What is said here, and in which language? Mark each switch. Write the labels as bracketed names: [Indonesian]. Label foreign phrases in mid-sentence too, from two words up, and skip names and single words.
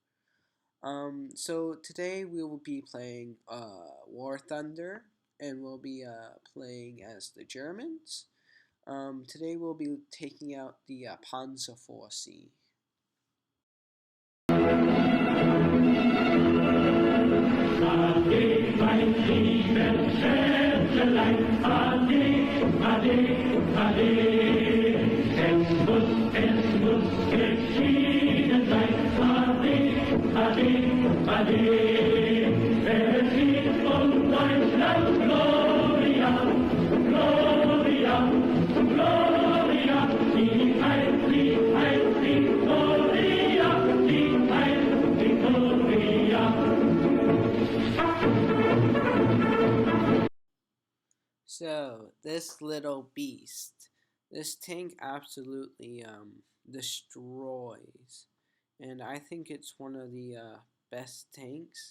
[English] So today we will be playing War Thunder, and we'll be playing as the Germans. Today we'll be taking out the Panzerforce. [German] Ade, mein liebes Schätzelein, ade, ade, ade. Es muss geschieden sein, ade, ade, ade. Es ist um Deutschland Gloria, Gloria, Gloria. Die heißt Victoria, die heißt Victoria. [English] So this little beast, this tank absolutely destroys, and I think it's one of the best tanks.